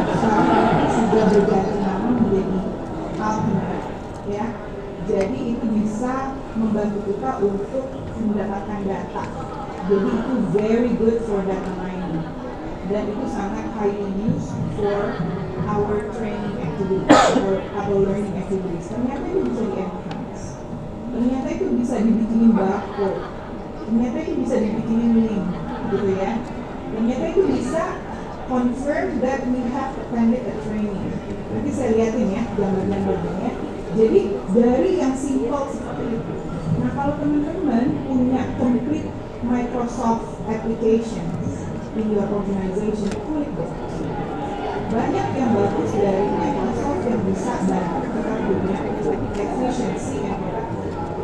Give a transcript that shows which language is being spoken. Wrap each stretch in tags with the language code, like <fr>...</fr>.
<id>Sekarang sudah berganti nama menjadi Alchemy. Ya, jadi itu bisa membantu kita untuk mendapatkan data. Jadi itu</id> <en>very good for data mining.</en> <id>Dan itu sangat</id> <en>highly used for our training activities or our learning activities.</en> <id>Ternyata itu bisa di-enhance. Ternyata itu bisa dibikinin barcode. Ternyata itu bisa dibikinin link, gitu ya. Ternyata itu bisa</id> <en>confirm that we have attended a training.</en> <id>Nanti saya liatin ya gambar-gambarnya. Jadi dari yang simple seperti itu. Nah, kalau teman-teman punya</id> <en>complete Microsoft applications in your organization,</en> <id>kulik deh. Banyak yang bagus dari Microsoft yang bisa bantu kita punya</id> <en>efficiency and productivity.</en>